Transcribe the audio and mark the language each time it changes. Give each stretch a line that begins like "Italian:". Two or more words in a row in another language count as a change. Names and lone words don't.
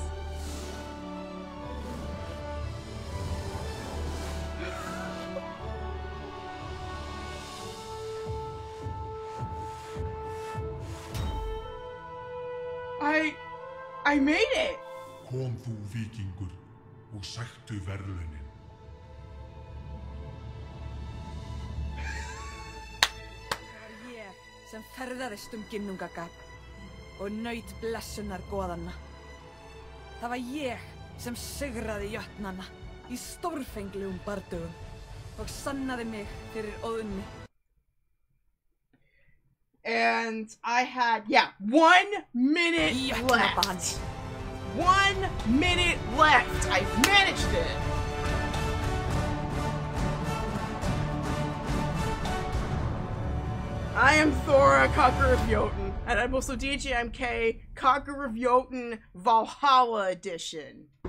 English: I made it!
Icelandic: Kom þú, víkingur, og sæktu verðlaunin. Sem ferðaðist ginnungagap og naut blessunar goðanna. Það var ég sem sigraði jötnana í stórfenglegum bardögum og sannaði mig fyrir óðunni.
English: And I had, 1 minute left. 1 minute left. I managed it. I am Thora, Conqueror of Jotun, and I'm also DJMK, Conqueror of Jotun Valhalla Edition.